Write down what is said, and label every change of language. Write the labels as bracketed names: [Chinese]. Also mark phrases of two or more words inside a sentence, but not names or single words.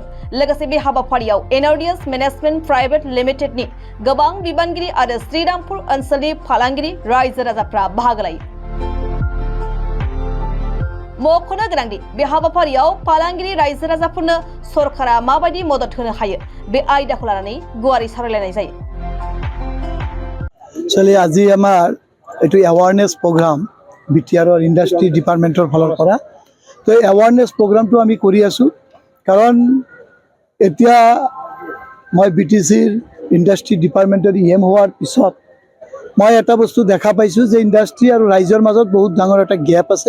[Bodo] लोगोसे बे हाबाफारियाव एनआरडीएस मेनेजमेन्ट प्राइवेट लिमिटेडनि गोबां बिबानगिरि आरो श्रीरामपुर ओनसोलनि फालांगिरि रायजो राजाफ्रा बाहागो लायो। मख'नो गोनांदि बे हाबाफारियाव फालांगिरि रायजो राजाफोरनो सरकारा माबायदि मदद होनो हायो बे आयदाखौ लानानै गुवारै सावरायलायनाय जायो। [Assamese] चलिए আজি আমাৰ এটো [English] awareness program [Assamese] BTR [English] industry departmentor [Assamese] ফালৰ পৰা তো [English] awareness programto [Assamese] আমি কৰি আছো কাৰণ এতিয়া মই BTCৰ [English] industry departmentor [Assamese] EM হোৱাৰ পিছত মই এটা বস্তু দেখা পাইছো যে ইন্ডাষ্ট্ৰি আৰু ৰাইজৰ মাজত বহুত ডাঙৰ এটা গ্যাপ আছে।